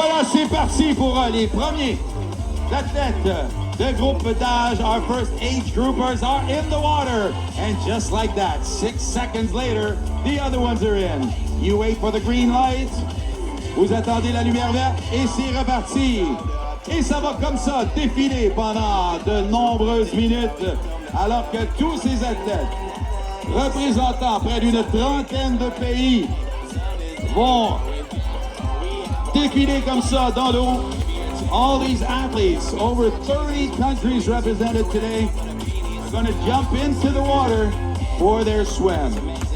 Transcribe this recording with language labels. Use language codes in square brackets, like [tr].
[fr] Et voilà, c'est parti pour les premiers athlètes de groupe d'âge. [en] Our first age groupers are in the water. And just like that, 6 seconds later, the other ones are in. You wait for the green light. [fr] Vous attendez la lumière verte et c'est reparti. Et ça va comme ça défiler pendant de nombreuses minutes alors que tous ces athlètes représentant près d'une trentaine de pays vont défiler comme ça dans l'eau. [en] All these athletes, over 30 countries represented today, are going to jump into the water for their swim.